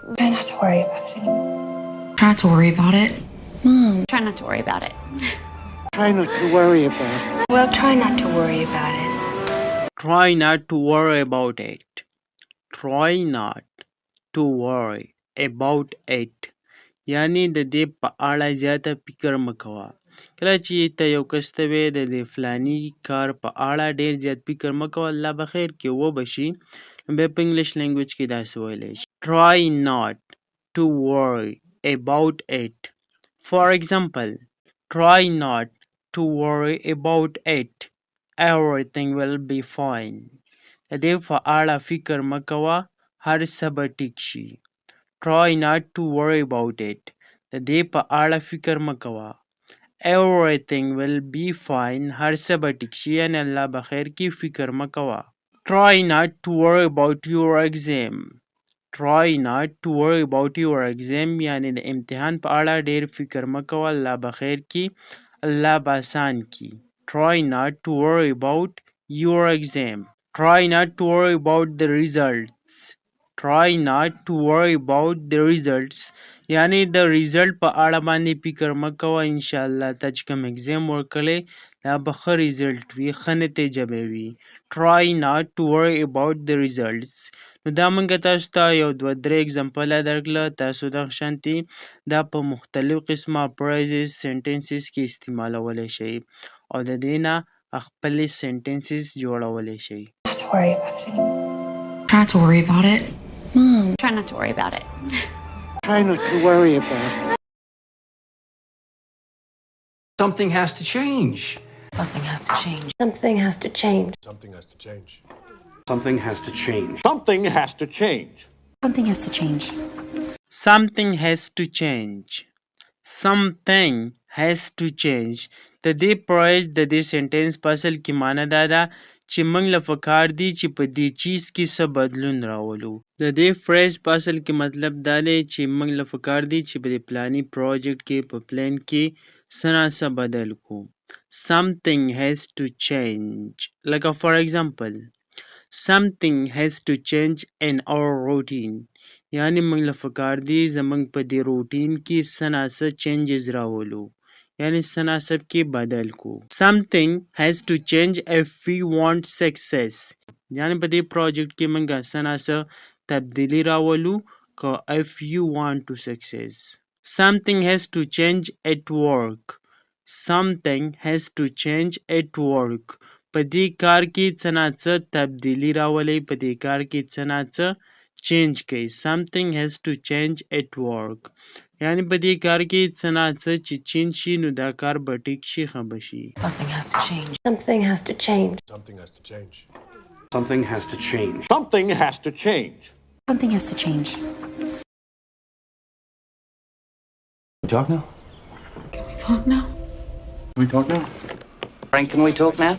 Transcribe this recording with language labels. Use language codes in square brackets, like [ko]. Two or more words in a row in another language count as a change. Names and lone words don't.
[en] Try not to worry about it anymore. Try not to worry about it. Mom. Try not to worry about it. Try not to worry about it. Well, try not to worry about it. Try not to worry about it. Try not to worry about it. [ps] یعنی د دې په اړه زیاته فکر مه کوه. کله چې ته یو کس ته وې د دې فلاني کار په اړه ډېر زیات فکر مه کوه، الله به خیر کې وبه شي. بیا په [en] English language [ps] کې داسې ویلی شي [en] Try not to worry about it. For example, try not to worry about it. Everything will be fine. [ps] د دې په اړه فکر مه کوه، هر څه به ټیک شي. [en] Try not to worry about it. [ps] د دې په اړه فکر مه کوه. [en] Everything will be fine. [ps] هر څه به ټیک شي، یعنې الله به خیر کې فکر مه کوه. [en] Try not to worry about your exam. Try not to worry about your exam [ps] یعنې د امتحان په اړه ډېر فکر مه کوه، الله به خیر کې، الله به آسان کړي. [en] Try not to worry about your exam. Try not to worry about the results. Try not to worry about the results [ps] یعنی د ریزلټ په اړه باندې فکر مه کوه. انشاءالله تا چې کوم اگزام ورکړی دا به ښه ریزلټ وي، ښه نتیجه به وي. [en] Try not to worry about the results. [ps] نو دا موږ تاسو ته یو دوه درې اگزامپله درکړله. تاسو دغه شانتې دا په مختلف قسمه [en] phrases sentences [ps] کې استعمالولی شئ او د دې نه خپلې سینټنسز جوړولی شئ. [en] Not to worry about it anymore. Try not to worry about it. Mom. Try not to worry about it. Try not to worry about it. Something has to change. Something has to change. Something has to change. Something has to change. Something has to change. Something has to change. Something has to change. Something has to change. Something has to change. [ps] د دې پرایز د دې سینټنس په اصل کې معنی دا ده چې موږ له پکار دي چې په دې چیز کې څه بدلون راولو. د دې فریز په اصل کې مطلب دا دی چې موږ له پکار دي چې په دې پلاني پروجیکټ کې په پلان کې څه نه څه بدل کړو. [en] Something has to change. Like for example, something has to change in our routine. [ps] یعنی موږ له پکار دي زموږ په دې روټین کې څه نه څه چینجز راولو، یعنی سناسب کې بدل کو. [en] Something has to change if we want success. [ps] یعنی په دې پروجیکټ کې موږ سناسب تبدیلی راولو که [en] if you want to success. Something has to change at work. Something has to change at work. [ps] په دې کار کې څه تبدیلی راولي، په دې کار کې څه چینج کوي. [en] Something has to change at work. [ps] یعنی په دې کار کې څه نه څه چې چینج شي نو دا کار به ټیک شي، ښه به شي. [en] Something has to change. Something has to change. Something has to change. Something has to change. Something has to change. Something has to change. We talk now? Can we talk now? Can we talk now? Frank, can we talk now?